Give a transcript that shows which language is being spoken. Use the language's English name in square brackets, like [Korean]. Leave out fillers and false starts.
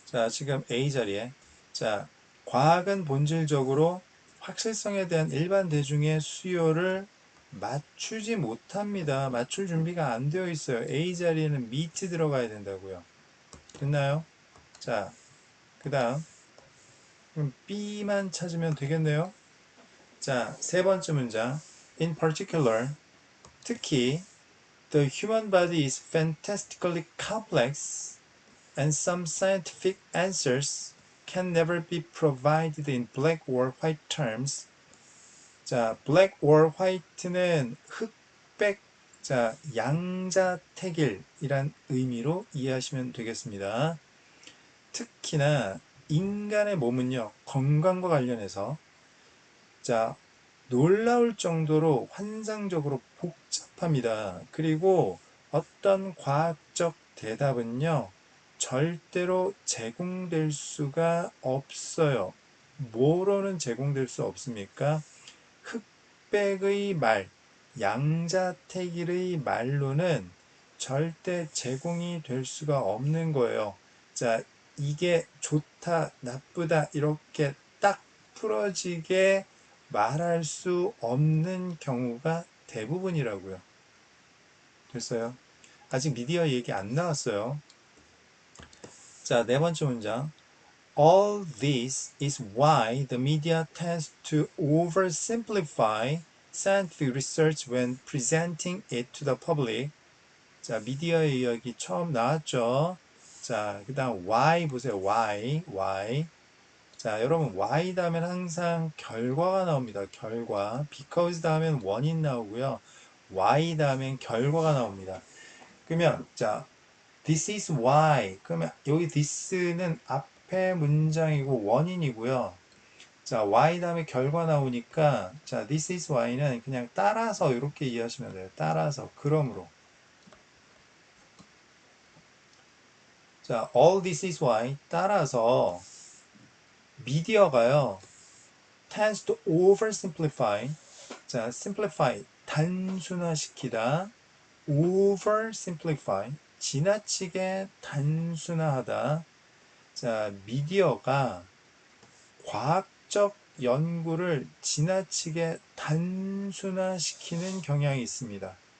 [Korean] 지금 A 자리에 과학은 본질적으로 확실성에 대한 일반 대중의 수요를 맞추지 못합니다. 맞출 준비가 안 되어 있어요. A 자리에는 meet 들어가야 된다고요. 됐나요? 자, 그 다음 그럼 B만 찾으면 되겠네요. 자, 세 번째 문장. [English] In particular, [Korean] 특히 [English] the human body is fantastically complex and some scientific answers can never be provided in black or white terms. [Korean] 자, black or white는 흑백, 자, 양자택일이란 의미로 이해하시면 되겠습니다. 특히나 인간의 몸은요, 건강과 관련해서 자, 놀라울 정도로 환상적으로 복잡합니다. 그리고 어떤 과학적 대답은요, 절대로 제공될 수가 없어요. 뭐로는 제공될 수 없습니까? 흑백의 말, 양자택일의 말로는 절대 제공이 될 수가 없는 거예요. 자, 이게 좋다, 나쁘다, 이렇게 딱 풀어지게 말할 수 없는 경우가 대부분이라고요. 됐어요? 아직 미디어 얘기 안 나왔어요. 자, 네 번째 문장. [English] All this is why the media tends to oversimplify scientific research when presenting it to the public. [Korean] 자, 미디어의 이야기 처음 나왔죠. 자, 그 다음 why 보세요. [English] why. [Korean] 자, 여러분 why 다음엔 항상 결과가 나옵니다. 결과. because 다음엔 원인 나오고요. why 다음엔 결과가 나옵니다. 그러면 자, [English] this is why. [Korean] 그러면 여기 this는 앞에 문장이고 원인이고요. 자, why 다음에 결과 나오니까 자, [English] this is why [Korean] 는 그냥 따라서 이렇게 이해하시면 돼요. 따라서, 그러므로. [English] 자, all this is why [Korean] 따라서 미디어가요. [English] tends to oversimplify. [Korean] 자, simplify 단순화시키다. oversimplify 지나치게 단순화하다. 자, 미디어가 과학적 연구를 지나치게 단순화시키는 경향이 있습니다.